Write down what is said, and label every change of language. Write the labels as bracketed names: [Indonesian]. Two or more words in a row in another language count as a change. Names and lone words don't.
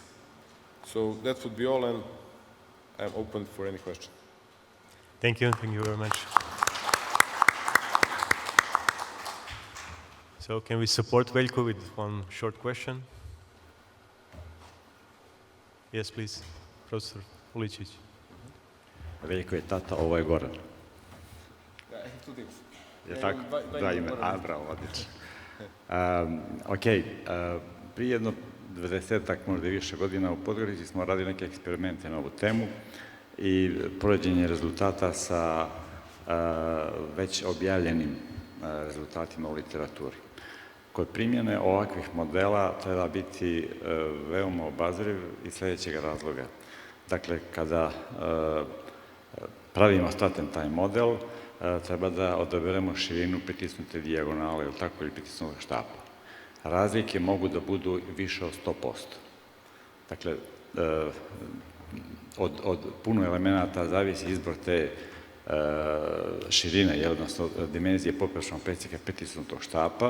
[English] So that would be all, and I'm open for any question. Thank you very much. So can we support Veljko with one short question? Yes, please, Professor Uličić. [Serbian] Veljko je tata, ovo je Goran. Je tako? Dva ime. Bravo, odlično. Prije jedno 20-ak, možda i više godina u Podgorici smo radili neke eksperimente na ovu temu i poređenje rezultata sa već objavljenim rezultatima u literaturi. Kod primjene ovakvih modela treba biti veoma obazriv iz sljedećeg razloga. Dakle, kada pravimo [English] strut-and-tie [Serbian] model, treba da odaberemo širinu pritisnute dijagonale, ili tako, ili pritisnutog štapa. razlike mogu da budu više od 100%. Dakle, od puno elemenata zavisi izbor te širine, odnosno dimenzije poprečnog presjeka petisnutog štapa.